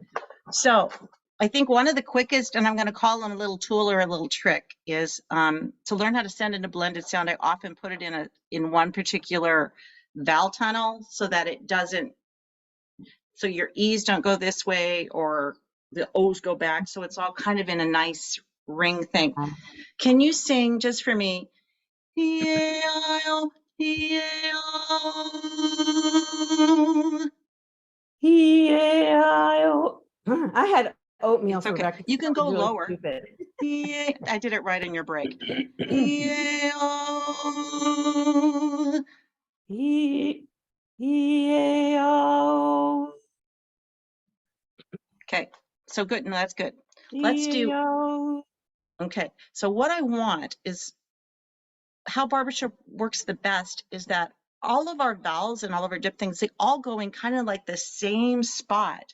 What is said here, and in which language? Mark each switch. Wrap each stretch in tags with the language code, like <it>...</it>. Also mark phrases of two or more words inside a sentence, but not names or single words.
<en>So I think one of the quickest, and I'm going to call them a little tool or a little trick, is to learn how to send in a blended sound. I often put it in one particular vowel tunnel so that it doesn't, so your E's don't go this way or the O's go back. So it's all kind of in a nice ring thing. Can you sing just for me? E-A-I-O, E-A-I-O. E-A-I-O. I had oatmeal It's for okay. breakfast. You can That was go really lower. stupid. I did it right in your break. E-A-O. E-A-O. Okay, so good. No, that's good. Let's do, E-A-O. okay. So what I want is, how barbershop works the best is that all of our vowels and all of our dip things, they all go in kind of like the same spot.</en>